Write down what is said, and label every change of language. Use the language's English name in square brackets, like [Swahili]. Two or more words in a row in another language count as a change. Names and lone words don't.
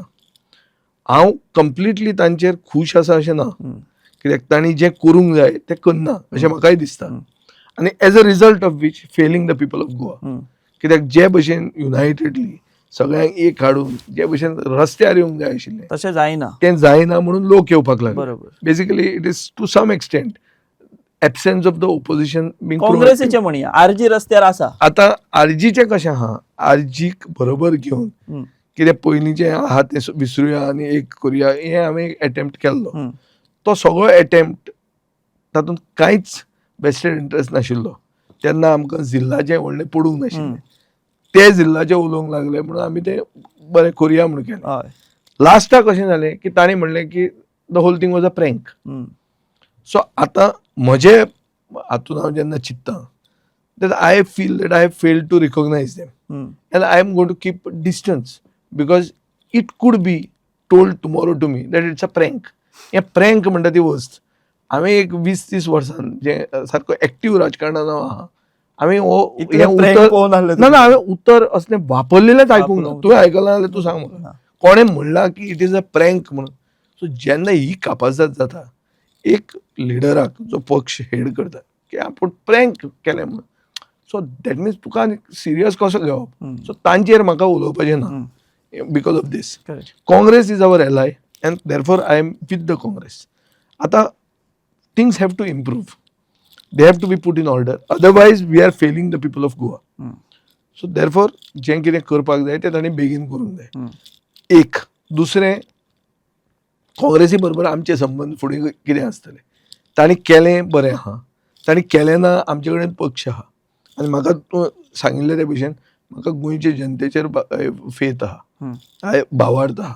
[Konkani] हांव कंप्लिटली तांचेर खूश आसा अशें ना, कित्याक तांणी जें करूंक जाय तें करना अशें म्हाकाय दिसता. [English] आनी as a result of which failing the people of Goa. [Konkani] कित्याक जे भशेन युनायटेडली सगळ्यांक एक हाडून जे भशेन रस्त्यार येवंक जाय आशिल्लें तशें जायना, तें जायना म्हणून लोक येवपाक लागले. बरोबर. [English] basically it is to some extent absence of the opposition [Konkani] काँग्रेसीचे म्हणया आरजी रस्त्यार आसा. आता आरजीचे कशें आहा, आरजीक बरोबर घेवन कितें पयलींचें आहा तें विसरुया आनी एक करुया हें हांवें अटेम्प्ट केल्लो. तो सगळो अटेम्प्ट तातूंत कांयच [English] vested interest [Konkani] नाशिल्लो. तेन्ना आमकां झिल्लाचें व्हडलें पडूंक नाशिल्लें. ते झिल्लाचें उलोवंक लागले म्हणून आमी तें बरें करुया म्हणून केलें. लास्टाक कशें जालें की ताणें म्हणलें की [English] the whole thing was a prank. सो [Konkani] आतां म्हजे हातून हांव जेन्ना चिंत्तां [English] that I feel that I have failed to recognize them. And I am going to keep distance because it could be told tomorrow to me that it's a prank. [Konkani] हे प्रँक म्हणटा ती वस्त हांवें एक 20-30 वर्सान जे सारको एक्टिव्ह राजकारणांत आहा हांवें हें उतर ना हांवें उतर असलें वापरलेलेंच आयकूंक ना. तुवें आयकलां जाल्यार तूं सांग म्हाका कोणें म्हणलां की [English] it is a prank [Konkani] म्हणून. सो जेन्ना ही कापाजत जाता एक लिडराक जो पक्ष हेड करता की आपूण प्रँक केलें म्हणून, [English] so that means [Konkani] तुका सिरियस कसो घेवप. सो तांचेर म्हाका उलोवपाचें ना [English] because of this. Congress is our ally and therefore I am with the Congress. आतां things have to improve, they have to be put in order, otherwise we are failing the people of Goa. so therefore [Konkani] जें कितें करपाक जाय तें तांणी बेगीन करूंक जाय. एक दुसरें काँग्रेसी बरोबर आमचे संबंद फुडें कितें आसतले. तांणी केलें बरें आहा, तांणी केलें ना आमचे कडेन पक्ष आहा. आनी म्हाका तूं सांगिल्ले ते भशेन म्हाका गोंयचे जनतेचेर फेथ आहा, भावार्थ आहा.